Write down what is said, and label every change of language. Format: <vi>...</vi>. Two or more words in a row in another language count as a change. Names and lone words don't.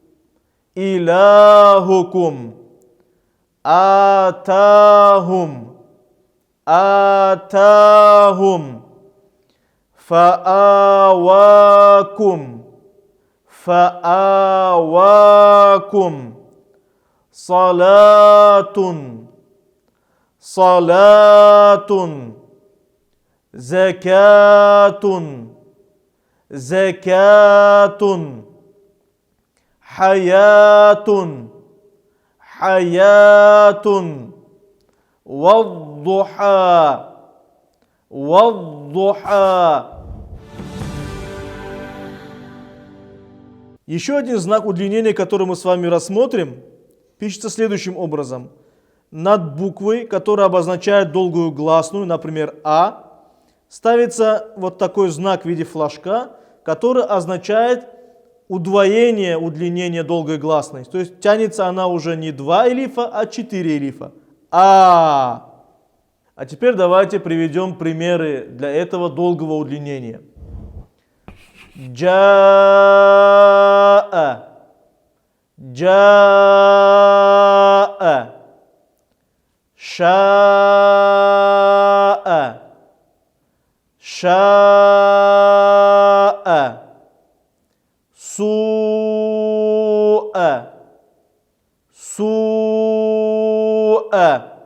<ar>إلهكم، أتاهم، أتاهم، فآواكم، فآواكم، صلاة، صلاة، زكاة، زكاة, حياة، حياة، والضحى، والضحى.</ar> <ru>Еще один знак удлинения, который мы с вами рассмотрим, пишется следующим образом. Над буквой, которая обозначает долгую гласную, например, А, ставится вот такой знак в виде флажка, который означает удвоение, удлинение долгой гласной. То есть тянется она уже не 2 элифа, а 4 элифа. А теперь давайте приведем примеры для этого долгого удлинения.</ru> <ar>جاء، جاء، شاء، شاء، سوء، سوء,</ar>